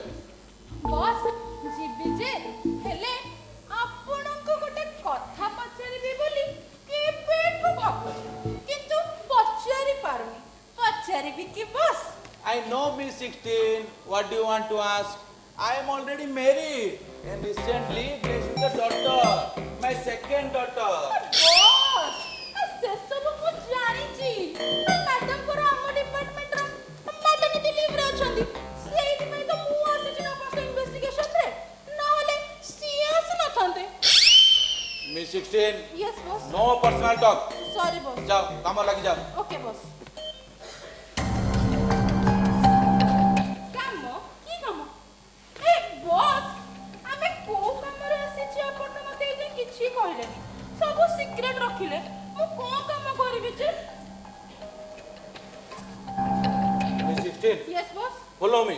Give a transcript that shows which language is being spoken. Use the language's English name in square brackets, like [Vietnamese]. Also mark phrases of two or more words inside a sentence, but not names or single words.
[Odia] ବସ୍ ଯିବି ଯେ ହେଲେ ଆପଣଙ୍କୁ ଗୋଟେ କଥା ପଚାରିବି ବୋଲି କେବେଠୁ ଭାବୁଛି କିନ୍ତୁ ପଚାରି ପାରୁନି ପଚାରିବି କି ବସ୍ [English] I know Miss 16 what do you want to ask I am already married and recently blessed with a daughter my second daughter [Odia] ବସ୍ ସେସବୁ ମୁଁ ଜାଣିଛି ମ୍ୟାଡାମଙ୍କର ଆମ ଡିପାର୍ଟମେଣ୍ଟର [English] maternity leaveରେ [Odia] ଅଛନ୍ତି ସେଇଥିପାଇଁ ତ ମୁଁ ଆସିଛି ନା ଆପଣଙ୍କ ଇନଭେଷ୍ଟିଗେସନରେ ନହେଲେ ସିଏ ଆସିନଥାନ୍ତେ [English] Miss 16 yes boss no personal talk sorry boss [Odia] ଯାଅ କାମ ଲାଗି ଯାଅ [English] okay boss [Odia] କାମ କି କାମ ଏ ବସ୍ ଆମେ କୋଉ କାମରେ ଆସିଛି ଆପଣ ତ ମତେ ଏଯାଏଁ କିଛି କହିଲେନି ସବୁ ସିକ୍ରେଟ ରଖିଲେ ମୁଁ କୋଉ କାମ କରିବି ଯେ [English] Miss 16 yes boss follow me